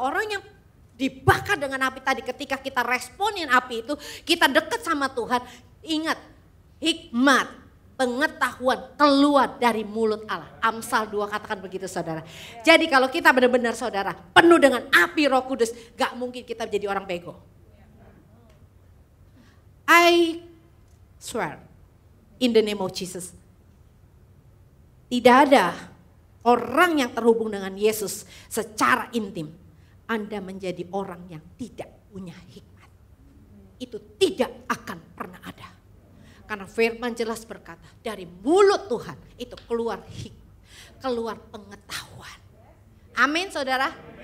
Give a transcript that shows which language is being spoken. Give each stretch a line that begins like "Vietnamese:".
Indonesian: Orang yang dibakar dengan api tadi ketika kita responin api itu, kita dekat sama Tuhan. Ingat, hikmat pengetahuan keluar dari mulut Allah. Amsal 2 katakan begitu saudara. Jadi kalau kita benar-benar saudara penuh dengan api Roh Kudus, gak mungkin kita menjadi orang bego.
English: I swear in the name of Jesus.
Indonesian: Tidak ada orang yang terhubung dengan Yesus secara intim. Anda menjadi orang yang tidak punya hikmat. Itu tidak akan pernah ada. Karena firman jelas berkata, dari mulut Tuhan itu keluar hikmat, keluar pengetahuan. Amin saudara.